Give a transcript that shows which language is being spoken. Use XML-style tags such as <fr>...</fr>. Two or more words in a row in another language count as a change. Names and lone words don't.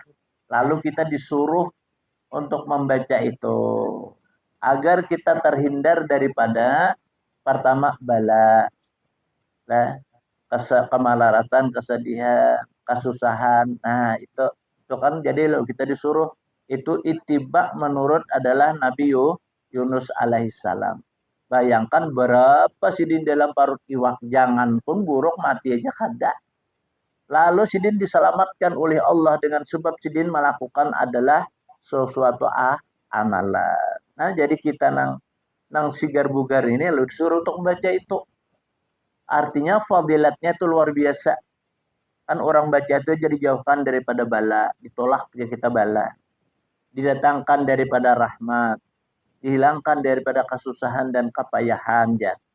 <id>Lalu kita disuruh untuk membaca itu agar kita terhindar daripada pertama bala, kemalaratan, kesedihan, kesusahan. Nah, itu kan jadi lo kita disuruh itu ittiba menurut adalah Nabi Yunus alaihissalam.</id> <bjn>Bayangkan berapa sidin dalam parut iwak, jangan pun buruk mati aja kada.</bjn> <id>Lalu sidin diselamatkan oleh Allah dengan sebab sidin melakukan adalah sesuatu amalan. Nah, jadi kita</id> <bjn>nang sigar bugar</bjn> <id>ini lu disuruh untuk membaca itu. Artinya fadilatnya itu luar biasa. Kan orang baca itu jadi jauhkan daripada bala, ditolak ya kita bala. Didatangkan daripada rahmat, dihilangkan daripada kesusahan dan kepayahan ya.</id>